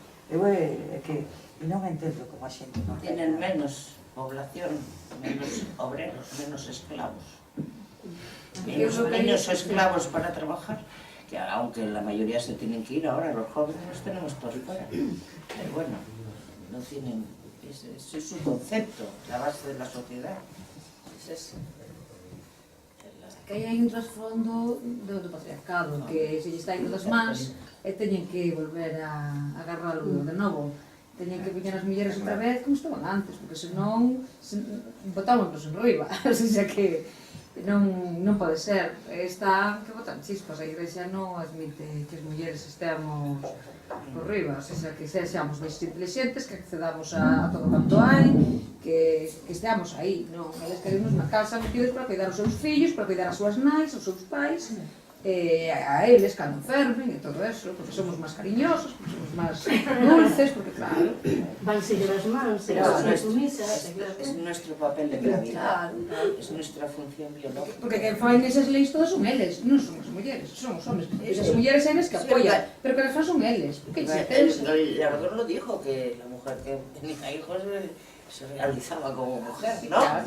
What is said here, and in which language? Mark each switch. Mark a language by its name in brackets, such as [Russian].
[Galician] Eu é que non entendo como a xente non [Spanish] tienen menos población, menos obreros, menos esclavos. Menos esclavos para trabajar, que aunque la mayoría se tienen que ir ahora, los jóvenes los tenemos por fuera. Pero bueno, no tienen, ese es su concepto, la base de la sociedad. Es ese. [Galician] Que hai un trasfondo do patriarcado, que se lle está indo das mans e teñen que volver a agarralo de novo. Teñen que poñer as mulleres outra vez como estaban antes, porque senón botámonos en riba, o sea que non pode ser. Está que botan chispas, a Igrexa non admite que as mulleres estemos por riba, o sea que sexamos máis inteligentes, que accedamos a todo quanto hai, que esteamos aí, non? Eles queremos na casa metidos para cuidar os seus fillos, para cuidar as súas nais, os seus pais, a eles cando enfermen e todo eso, porque somos máis cariñosos, porque somos máis dulces, porque claro, van seguir as mans, as sumisas. [Spanish] Es nuestro papel de gravidad, es nuestra función biológica. [Galician] porque quen fai nesas leis todas son eles, non son as mulleres, son os homes. Esas mulleres eles que apoian, pero que les fan son eles. [Spanish] El Labrador lo dijo, que la mujer que tenía hijos se realizaba como mujer, ¿no?